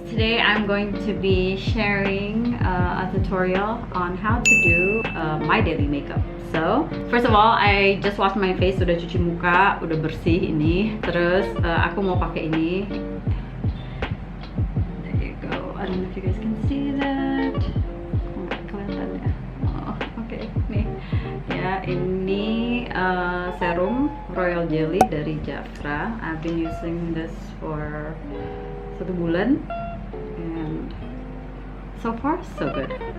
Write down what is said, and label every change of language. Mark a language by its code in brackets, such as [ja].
[en] Today I'm going to be sharing a tutorial on how to do my daily makeup. So, first of all, I just washed my face, [id] udah cuci muka, udah bersih ini. Terus aku mau pakai ini. [en] There you go. I don't know if you guys can see that. [id] Nggak kelihatan ya? Oh, oke. Nih. Ya, ini serum Royal Jelly dari Jafra. [en] I've been using this for 1 bulan and so far so good.